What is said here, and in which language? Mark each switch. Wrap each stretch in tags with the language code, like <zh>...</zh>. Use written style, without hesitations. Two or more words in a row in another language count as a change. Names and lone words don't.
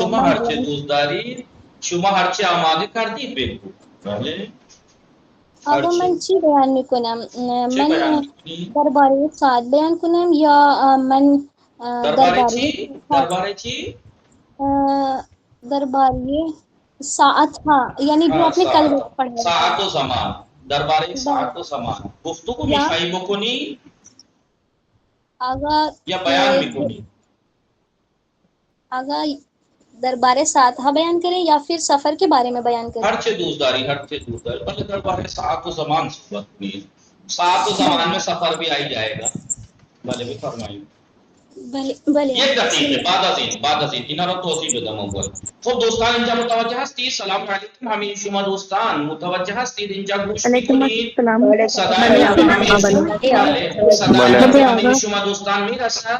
<fa>شما هر چه دوست دارید، شما هر چه آماده کردید بگو. بله. آقا من چی بیان میکنم؟ چه بیان من می‌کنی؟ درباره ساعت بیان کنم یا من درباره چی؟ درباره چی؟ درباره ساعت ها</fa> <ur>یعنی جو اپنے کل پڑھا</ur> <fa>ساعت و زمان. درباره ساعت و زمان گفتگو می‌خواهی بکنی آقا یا بیان می‌کنی؟</fa> <ur>آقا</ur> <fa>درباره ساعت ها</fa> <ur>بیان کریں یا پھر سفر کے بارے میں بیان کریں؟</ur> <fa>ہر چه دوست داری، ہر چه دوست داری. بلکہ درباره ساعت و زمان صحبت کنی.</fa> <ur>ساعت و زمان میں سفر بھی آئی جائے گا.</ur> <fa>بله بفرمایید. بله یک دقیقه بعد از این اینا رو توضیح بدم اول. خب دوستان اینجا متوجه هستید؟ سلام علیکم همه شما دوستان متوجه هستید؟ اینجا گوش علیکم میکنید؟ السلام. صدای من همه شما دوستان میرسد؟</fa>